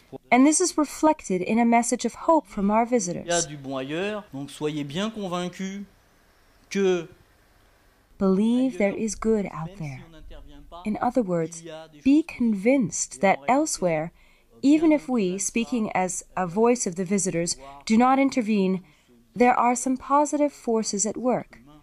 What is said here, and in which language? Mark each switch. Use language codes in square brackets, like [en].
[en] And this is reflected in a message of hope from our visitors. [fr] Il y a du bon ailleurs, donc soyez bien convaincus [en] Believe there is good out there. In other words, be convinced that elsewhere, even if we, speaking as a voice of the visitors, do not intervene, there are some positive forces at work.